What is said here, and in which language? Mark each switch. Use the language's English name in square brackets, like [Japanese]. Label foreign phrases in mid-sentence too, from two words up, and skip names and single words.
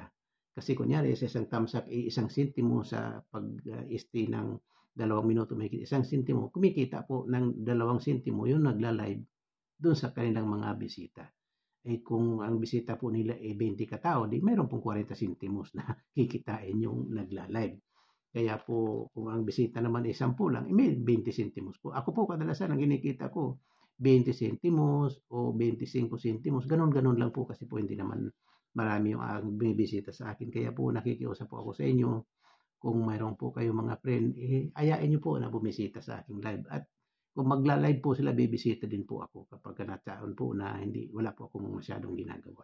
[Filipino] Kasi kunyari, sa isang [English] thumbs up, [Filipino] isang sentimo sa pag-stay ng 2 minuto mahigit, isang sentimo, kumikita po ng 2 sentimo yung nagla-live doon sa kanilang mga bisita. Kung ang bisita po nila 20 katao, di mayroon pong 40 sentimos na kikitain yung nagla-live. Kaya po, kung ang bisita naman ay 10 lang, may 20 sentimos po. Ako po kadalasan ang kinikita ko, 20 sentimos o 25 sentimos. Ganon lang po kasi po hindi naman marami yung bumibisita sa akin. Kaya po nakikiusap po ako sa inyo. Kung mayroon po kayo mga friend, ayain nyo po na bumisita sa aking live. At kung magla-live po sila, bibisita din po ako kapag natsaon po na wala po akong masyadong ginagawa.